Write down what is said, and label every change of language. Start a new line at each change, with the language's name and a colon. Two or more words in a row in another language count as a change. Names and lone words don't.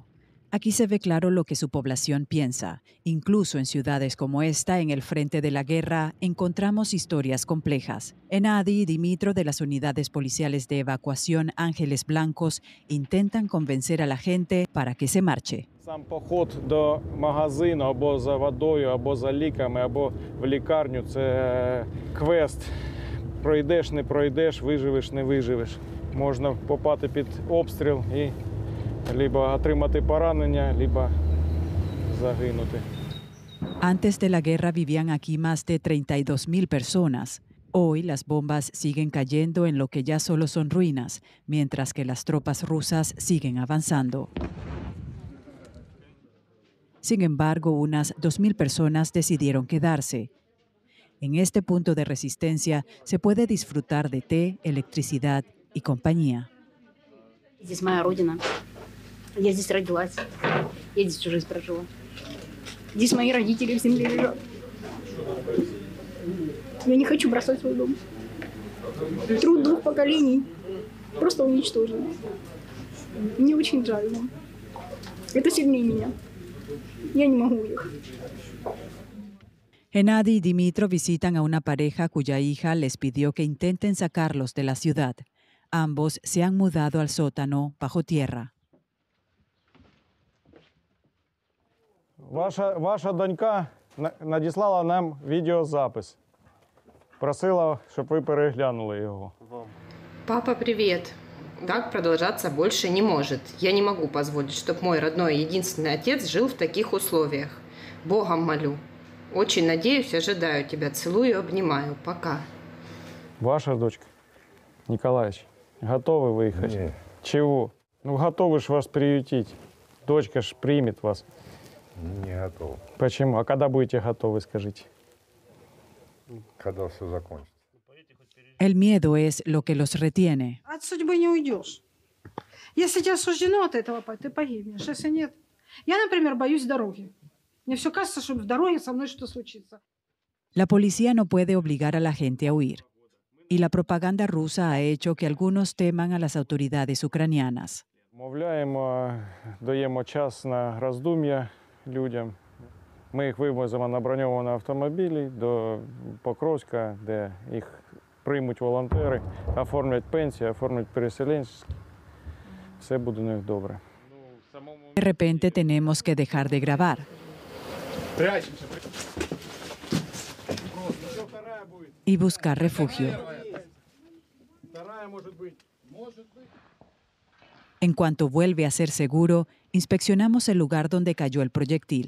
Spanish: Aquí se ve claro lo que su población piensa. Incluso en ciudades como esta, en el frente de la guerra, encontramos historias complejas. Enadi y Dimitro, de las unidades policiales de evacuación Ángeles Blancos, intentan convencer a la gente para que se marche.
Ukrainian: Сам поход до магазину або за водою, або за ліками, або в лікарню – це квест. Пройдеш, не пройдеш, виживеш, не виживеш. Можна попасти під обстріл і либо отримати поранення, либо загинути.
Spanish: Antes de la guerra vivían aquí más de 32,000 personas. Hoy las bombas siguen cayendo en lo que ya solo son ruinas, mientras que las tropas rusas siguen avanzando. Sin embargo, unas 2,000 personas decidieron quedarse. En este punto de resistencia se puede disfrutar de té, electricidad y compañía.
Russian: Здесь моя родина. Я здесь родилась. Я здесь всю жизнь прожила. Здесь мои родители в земле лежат. Я не хочу бросать свой дом. Труд 2 поколений просто уничтожен. Мне очень жаль. Это сильнее меня. Я не могу уехать.
Spanish: Enadi y Dimitro visitan a una pareja cuya hija les pidió que intenten sacarlos de la ciudad. Ambos se han mudado al sótano bajo tierra.
Ukrainian: Ваша донька надіслала нам відеозапис. Просила, щоб ви переглянули його.
Russian: Папа, привет. Так продолжаться больше не может. Я не могу позволить, чтобы мой родной и единственный отец жил в таких условиях. Богом молю. Очень надеюсь, ожидаю тебя. Целую, обнимаю. Пока. Ваша дочка, Николаевич, готовы выехать? Нет. Чего? Ну, готовы ж вас приютить. Дочка ж примет вас. Не готов. Почему? А когда будете готовы, скажите? Когда все закончится.
Spanish: El miedo es lo que los retiene.
Russian: От судьбы не уйдешь. Если тебе суждено от этого, ты погибнешь. Если нет. Я, например, боюсь дороги. Мне все кажется, что в дороге со мной что-то случится.
Spanish: La policía no puede obligar a la gente a huir. Y la propaganda rusa ha hecho que algunos teman a las autoridades ucranianas.
Ukrainian: Мовляємо, даємо час на роздум'я людям. Ми їх вивозимо на броньовані автомобілі до Покровська, де їх приймуть волонтери, оформлять пенсії, оформлять переселенчеські. Все буде у них добре.
Spanish: De repente tenemos que dejar de grabar. Y buscar refugio. En cuanto vuelve a ser seguro, inspeccionamos el lugar donde cayó el proyectil.